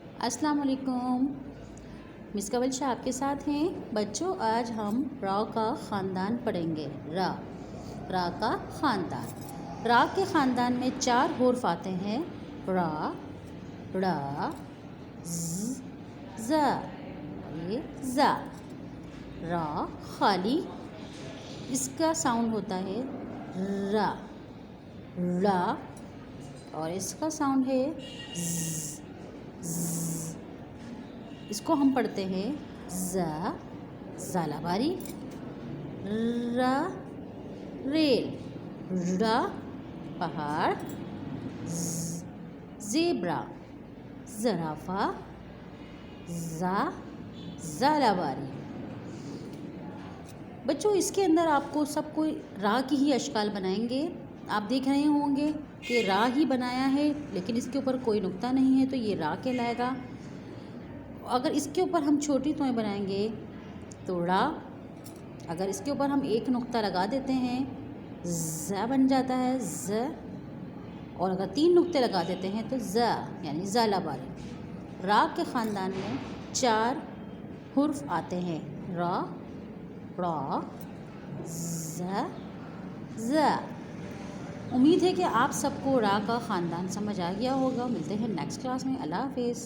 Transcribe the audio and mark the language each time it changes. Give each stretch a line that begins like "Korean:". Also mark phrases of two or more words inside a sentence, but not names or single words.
Urdu: السلام علیکم، مس کنول شاہ آپ کے ساتھ ہیں۔ بچوں آج ہم را کا خاندان پڑھیں گے۔ را کا خاندان۔ را کے خاندان میں 4 حروف آتے ہیں: را، ڑ، ز، ز، یہ ز۔ را خالی اس کا ساؤنڈ ہوتا ہے را، ڑ، اور اس کا ساؤنڈ ہے ز، ز۔ اس کو ہم پڑھتے ہیں ز، زالہ باری، ر، ریل، ڑ، پہاڑ، ز، زیبرا، زرافہ، ز، زالہ باری۔ بچوں اس کے اندر آپ کو سب کو را کی ہی اشکال بنائیں گے۔ آپ دیکھ رہے ہوں گے کہ را ہی بنایا ہے، لیکن اس کے اوپر کوئی نقطہ نہیں ہے تو یہ را کہلائے گا۔ اگر اس کے اوپر ہم چھوٹی توئیں بنائیں گے تو ڑ، اگر اس کے اوپر ہم ایک نقطہ لگا دیتے ہیں ز بن جاتا ہے ز، اور اگر 3 نقطے لگا دیتے ہیں تو ز یعنی زالہ باری۔ را کے خاندان میں 4 حروف آتے ہیں: ر، ڑ، ز، ز۔ امید ہے کہ آپ سب کو را کا خاندان سمجھ آ گیا ہوگا۔ ملتے ہیں
English: next class
Urdu: میں۔ اللہ حافظ۔